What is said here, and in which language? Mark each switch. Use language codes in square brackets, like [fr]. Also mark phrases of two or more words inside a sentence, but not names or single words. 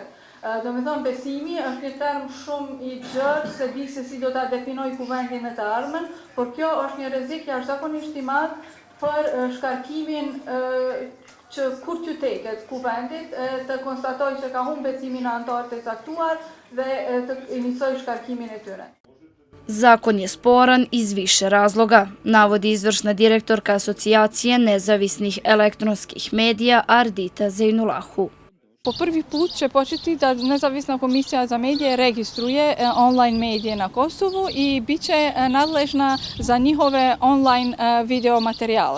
[sq] Do me thonë, besimi është një term shumë i gjerë se di se si do ta definoj Kuvendin në të ardhmen, por kjo është një rrezik jashtëzakonisht i madh për shkarkimin që kur qytetet Kuvendit të konstatoj që ka humbur besimin në anëtarët e caktuar dhe të inicoj shkarkimin e tyre. [sr] Zakon je sporan iz više razloga, navodi izvršna direktorka Asocijacije nezavisnih elektronskih medija Ardita Zejnulahu. Po prvi put će početi da Nezavisna komisija za medije registruje online medije na Kosovu i bit će nadležna za njihove online video materijale.